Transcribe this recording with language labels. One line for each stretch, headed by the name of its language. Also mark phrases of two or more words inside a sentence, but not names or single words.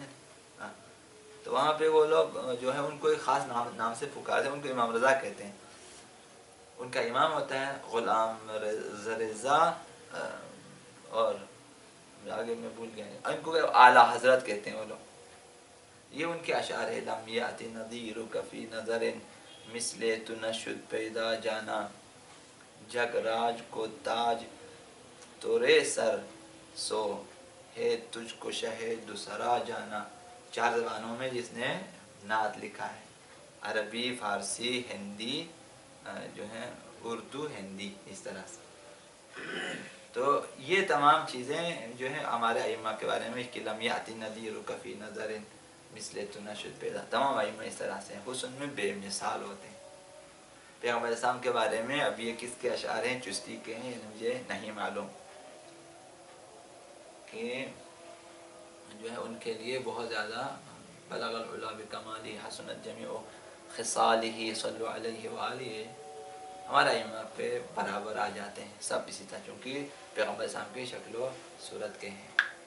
Urdu: ہاں، تو وہاں پہ وہ لوگ جو ہے ان کو ایک خاص نام سے پکارتے ہیں، ان کو امام رضا کہتے ہیں. ان کا امام ہوتا ہے غلام رضا، اور آگے میں بھول گیا، ان کو اعلیٰ حضرت کہتے ہیں وہ لوگ. یہ ان کے اشعار ہے.
Arabic: لم یأت نظیرک فی نظر
Persian: مثل تو نشد پیدا جانا،
Urdu: جگ راج کو تاج تورے سر سو ہے تجھ کو شہ دوسرا جانا. 4 زبانوں میں جس نے نعت لکھا ہے، عربی، فارسی، ہندی، جو ہے اردو، ہندی، اس طرح سے. تو یہ تمام چیزیں جو ہیں ہمارے ائمہ کے بارے میں کہ
Arabic: لم یأت نظیرک فی نظر
Persian: مثل تو نشد پیدا،
Urdu: تمام ائمہ اس طرح سے ہیں، حسن میں بے مثال ہوتے ہیں. پیغمبر اسلام کے بارے میں اب یہ کس کے اشعار ہیں، چشتی کے ہیں، مجھے نہیں معلوم، کہ جو ہے ان کے لیے بہت زیادہ
Arabic: بلغ العلا بکمالہ حسنت جمیع خصالہ صلو علیہ وآلہ
Urdu: ہمارا ایمان پہ برابر آ جاتے ہیں سب اسی طرح، چونکہ پیغمبر صاحب کی شکل و صورت کے ہیں.